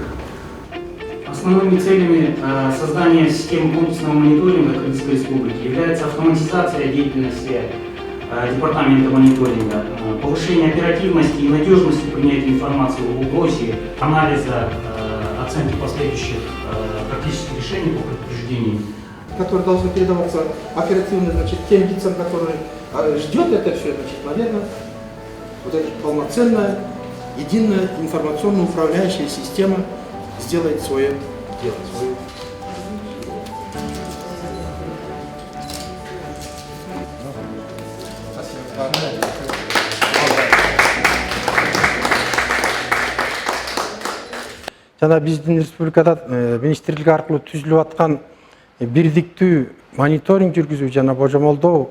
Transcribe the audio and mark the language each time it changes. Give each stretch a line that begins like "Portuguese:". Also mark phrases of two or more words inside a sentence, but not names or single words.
Russian: Основными целями создания системы комплексного мониторинга Кыргызской Республики является автоматизация деятельности Департамента мониторинга, повышение оперативности и надежности принятия информации в вопросе анализа, оценки последующих практических решений по предупреждению, которые должны передаваться оперативно, тем лицам, которые ждет это все, наверное, вот эта полноценная, единая информационно-управляющая система сделает свое дело.
Kyrgyz: Жана биздин республикада министрлик аркылуу түзүлүп аткан бирдиктүү мониторинг жүргүзүү жана божомолдоо